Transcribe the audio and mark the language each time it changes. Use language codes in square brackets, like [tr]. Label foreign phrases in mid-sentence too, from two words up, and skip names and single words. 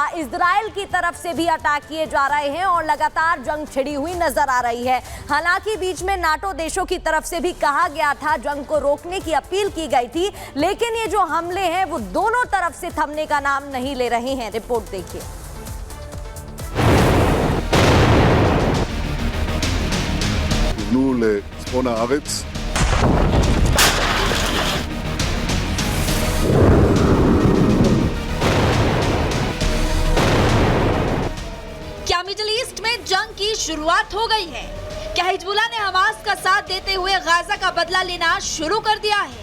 [hi] इजराइल की तरफ से भी अटैक किए जा रहे हैं और लगातार जंग छिड़ी हुई नजर आ रही है। हालांकि बीच में नाटो देशों की तरफ से भी कहा गया था, जंग को रोकने की अपील की गई थी, लेकिन ये जो हमले हैं वो दोनों तरफ से थमने का नाम नहीं ले रहे हैं। रिपोर्ट देखिए। [he] כיוונו לצפון הארץ. [hi] क्या मिडिल ईस्ट में जंग की शुरुआत हो गई है? क्या हिजबुल्लाह ने हमास का साथ देते हुए गाजा का बदला लेना शुरू कर दिया है?